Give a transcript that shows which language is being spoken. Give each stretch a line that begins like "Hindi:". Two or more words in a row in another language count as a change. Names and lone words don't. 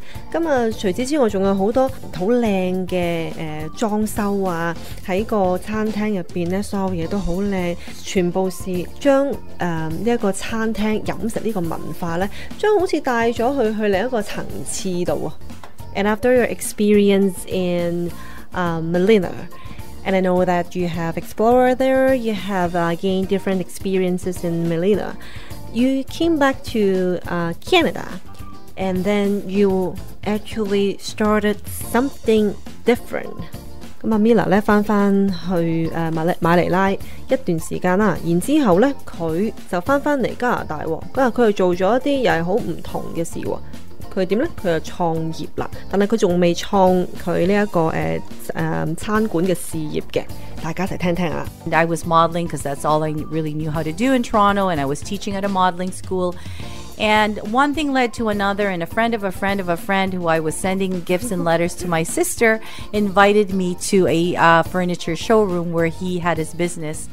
Cantonese: 咁除此之外，仲有好多好靚嘅裝修啊，喺個餐廳入邊咧，所有嘢都好靚，全部是將呢一個餐廳飲食呢個文化咧，將好似帶咗去另一個層次度啊。
English: And after your experience in Manila, and I know that you have explored there, you have gained different experiences in Manila, you came back to Canada, and then you actually started something different.
Cantonese: 咁Mila 咧翻去馬尼拉一段時間啦，然之後咧佢就翻嚟加拿大喎，佢又做咗一啲又係好唔同嘅事喎。佢點咧？佢就創業啦，但係佢仲未創佢呢一個餐館嘅事業嘅，大家一齊聽聽啊。
English: I was modeling because that's all I really knew how to do in Toronto, and I was teaching at a modeling school. And one thing led to another, and a friend of a friend of a friend who I was sending gifts and letters to my sister invited me to a furniture showroom where he had his business.